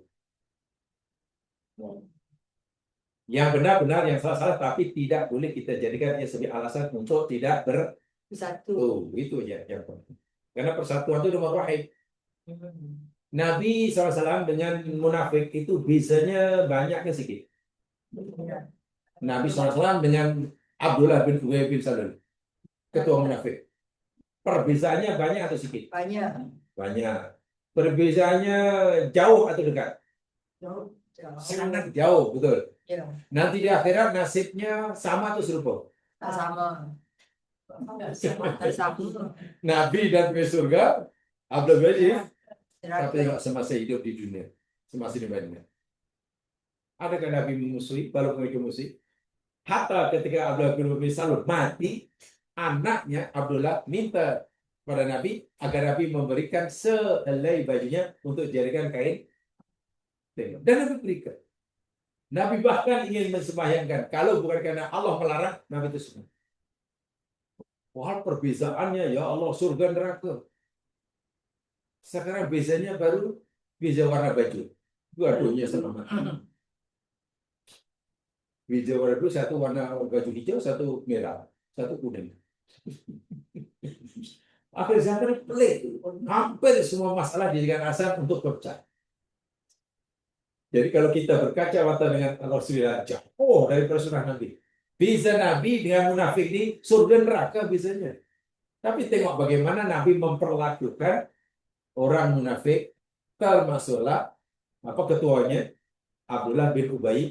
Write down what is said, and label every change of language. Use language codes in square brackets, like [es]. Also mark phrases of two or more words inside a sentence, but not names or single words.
[ms] Yang benar-benar, yang salah-salah, tapi tidak boleh kita jadikan dia sebagai alasan untuk tidak bersatu. [id] Oh, itu aja yang penting. [ms] Karena persatuan itu nomor wahid. Nabi SAW dengan munafik itu bisanya banyak ke sedikit. Nabi SAW dengan Abdullah bin Ubay bin Salul, ketua munafik. Perbezaannya banyak atau sedikit? Banyak. Banyak. Perbezaannya jauh atau dekat? Jauh. Sangat jauh, betul. Ya. Nanti di akhirat nasibnya sama atau serupa? Tak sama. Tak sama. Nabi dan ke surga, Abdullah bin tapi Neraka. tidak semasa hidup di dunia, semasa di dunia. Adakah Nabi memusuhi, kalau mereka musuhi? Hatta ketika Abdullah bin Ubay Salul mati, anaknya Abdullah minta pada Nabi agar Nabi memberikan sehelai bajunya untuk dijadikan kain. Dan Nabi berikan. Nabi bahkan ingin mensembahyangkan. Kalau bukan karena Allah melarang, Nabi itu semua. Wah, perbezaannya ya Allah, surga neraka. Sekarang bezanya baru beza warna baju. Dua-duanya sama. Beza warna baju, satu warna baju hijau, satu merah, satu kuning. Akhir zaman pelik. Hampir semua masalah dijadikan alasan untuk pecah. Jadi kalau kita berkaca mata dengan Rasulullah, jauh dari Rasulullah Nabi. Bisa Nabi dengan munafik ini surga neraka bisanya. Tapi tengok bagaimana Nabi memperlakukan orang munafik, termasuklah ketuanya Abdullah bin Ubay.